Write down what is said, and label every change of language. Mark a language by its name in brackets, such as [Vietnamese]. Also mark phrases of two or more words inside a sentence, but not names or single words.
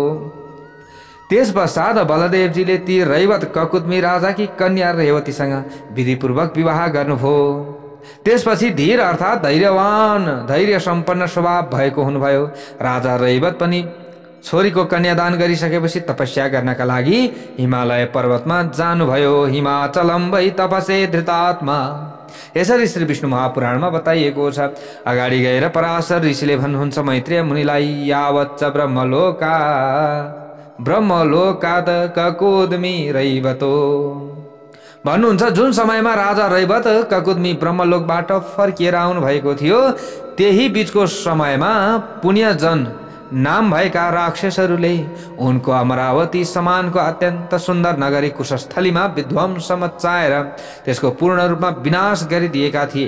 [Nepali] त्यस पश्चात बलदेवजीले ती रैवत ककुदमी राजाकी कन्या रेवतीसँग विधिपूर्वक विवाह गर्नुभयो। त्यसपछि धीर अर्थात् धैर्यवान, धैर्य सम्पन्न स्वभाव भएको हुनुभयो। राजा रैवत पनि छोरीको कन्यादान गरिसकेपछि तपस्या गर्नका लागि हिमालय पर्वतमा जानुभयो। [Sanskrit] हिमाचलम वै तपसे धृतात्मा, [Nepali] यसरी श्री विष्णु महापुराणमा बताइएको छ। अगाडि गएर पराशर ऋषिले भन्नुहुन्छ मैत्रेय मुनिलाई, [Sanskrit] यावच्च ब्रह्मलोकात ककुदमी रैवतो, [Nepali] भन्नुहुन्छ जुन समयमा राजा रैवत ककुदमी ब्रह्मलोकबाट फर्किएर आउनु भएको थियो त्यही बीचको समयमा पुण्यजन नाम भएका राक्षसहरूले उनको अमरावती समानको अत्यन्त सुन्दर नगरी कुशस्थलीमा विध्वंस मचाएर त्यसको पूर्ण रूपमा विनाश गरिदिएका थिए।